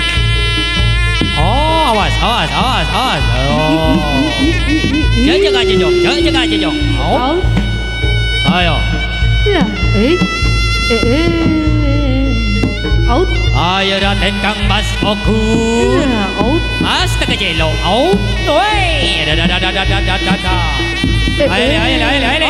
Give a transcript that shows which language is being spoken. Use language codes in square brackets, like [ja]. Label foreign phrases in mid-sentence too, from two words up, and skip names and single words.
[id] Awas. Jaga aja, Jong. Ayo. Ya, out. Ayo Raden Kang Bas Oku. Ya, out. Astaga jelo. Out. Woi. Da. Ayo.